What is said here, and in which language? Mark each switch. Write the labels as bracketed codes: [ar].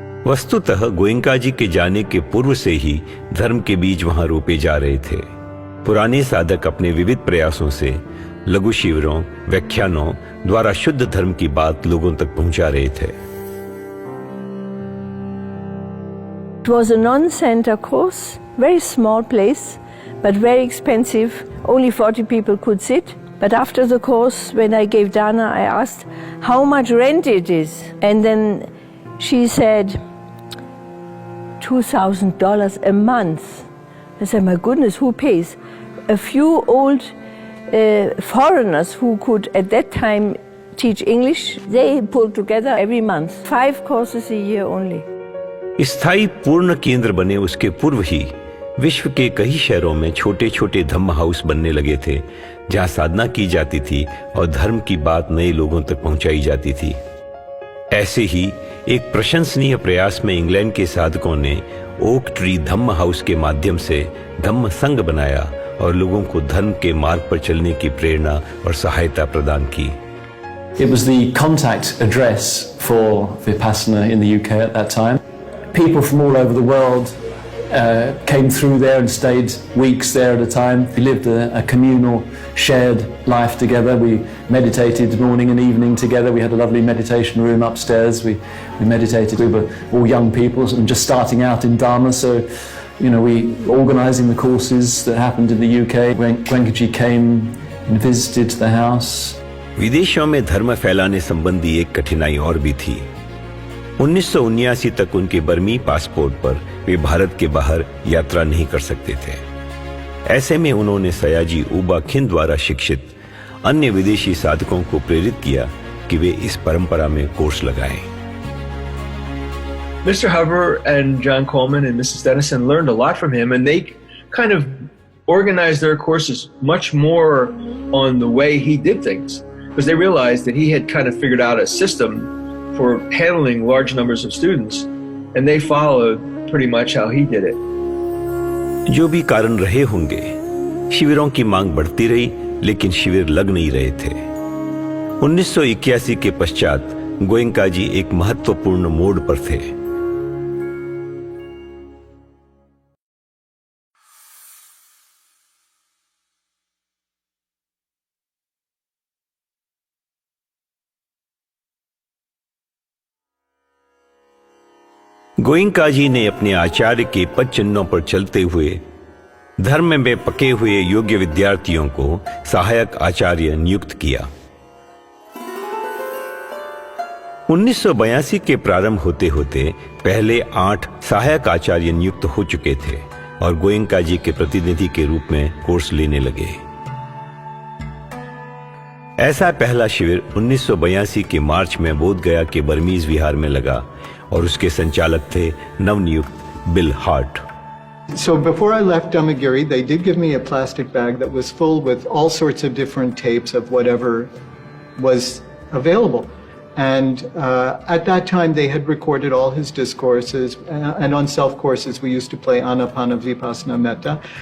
[hi] वस्तुतः गोयनका जी के जाने के पूर्व से ही धर्म के बीज वहां रोपे जा रहे थे। पुराने साधक अपने विविध प्रयासों से लघु शिविरों, व्याख्यानों द्वारा शुद्ध धर्म की बात लोगों तक पहुंचा रहे थे। [en] It was a non-center course, very small place, but very expensive. Only 40 people could sit. But after the course, when I gave dana, I asked how much rent it is. And then she said, $2,000 a month. I said, my goodness, who pays? A few old foreigners who could at that time teach English, they pulled together every month. 5 courses a year only. [hi] स्थायी पूर्ण केंद्र बने उसके पूर्व ही विश्व के कई शहरों में छोटे छोटे धम्म हाउस बनने लगे थे, जहां साधना की जाती थी और धर्म की बात नए लोगों तक पहुंचाई जाती थी। ऐसे ही एक प्रशंसनीय प्रयास में इंग्लैंड के साधकों ने ओक ट्री धम्म हाउस के माध्यम से धम्म संघ बनाया और लोगों को धर्म के मार्ग पर चलने की प्रेरणा और सहायता प्रदान की। [en] It was the contact address for Vipassana in the UK at that time. People from all over the world came through there and stayed weeks there at a time. We lived a communal, shared life together. We meditated morning and evening together. We had a lovely meditation room upstairs. We meditated. We were all young people and just starting out in Dhamma. So, you know, we organising the courses that happened in the UK. Goenkaji came and visited the house. [hi] विदेशों में धर्म फैलाने संबंधी एक कठिनाई और भी थी। 1979 तक उनके बर्मी पासपोर्ट पर वे भारत के बाहर यात्रा नहीं कर सकते थे। ऐसे में उन्होंने सयाजी उबा खिन द्वारा शिक्षित अन्य विदेशी साधकों को प्रेरित किया कि वे इस परंपरा में कोर्स लगाएं। [en] Mr. Huber and John Coleman and Mrs. Dennison learned a lot from him, and they kind of organized their courses much more on the way he did things, because they realized that he had kind of figured out a system for handling large numbers of students, and they followed pretty much how he did it. [hi] जो भी कारण रहे होंगे, शिविरों की मांग बढ़ती रही, लेकिन शिविर लग नहीं रहे थे। 1981 के पश्चात गोयंका जी एक महत्वपूर्ण मोड़ पर थे। गोयंका जी ने अपने आचार्य के पद चिन्हों पर चलते हुए धर्म में पके हुए योग्य विद्यार्थियों को सहायक आचार्य नियुक्त किया। 1982 के प्रारंभ होते होते पहले 8 सहायक आचार्य नियुक्त हो चुके थे और गोयंका जी के प्रतिनिधि के रूप में कोर्स लेने लगे। ऐसा पहला शिविर 1982 के मार्च में बोध गया के बर्मीज विहार में लगा और उसके संचालक थे नवनियुक्त bill heart. [en] So before I left Dhammagiri, they did give me a plastic bag that was full with all sorts of different tapes of whatever was available. And at that time, they had recorded all his discourses. And on self-courses, we used to play Anapana Vipassana Metta.